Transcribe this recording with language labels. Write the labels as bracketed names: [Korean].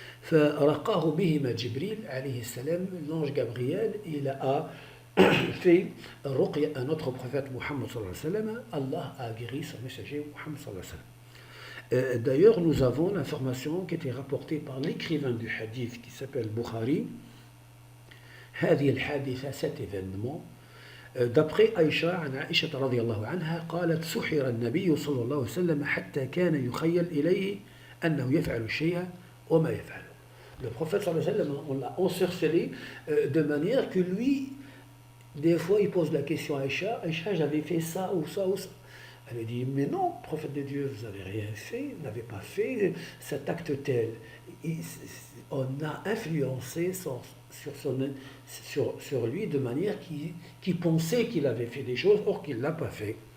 [Arabic] فَرَقَاهُ بِهِمَا جِبْرِيلَ alayhi salam, [French] l'ange Gabriel, il a fait ruqya à notre prophète Muhammad [Arabic] sallallahu alayhi wa sallam. [French] Allah a guéri son messager Muhammad [Arabic] sallallahu alayhi wa sallam. [French] D'ailleurs, nous avons l'information qui était rapportée par l'écrivain du hadith qui s'appelle Bukhari. [Arabic] هذه الحادثة, [French] cet événement, d'après Aïcha, [Arabic] عن عائشة رضي الله عنها قالت سحر النبي صلى الله عليه وسلم حتى كان يخيل إليه أنه يفعل شيئا وما يفعل. [French] Le prophète [Arabic] sallallahu alayhi wa sallam, [French] on l'a ensorcelé de manière que lui, Des fois, il pose la question à Aïcha, Aïcha, j'avais fait ça ou ça ou ça. Elle lui dit, mais non, prophète de Dieu, vous n'avez rien fait, vous n'avez pas fait cet acte tel. On a influencé sur lui de manière qu'il pensait qu'il avait fait des choses, or qu'il ne l'a pas fait.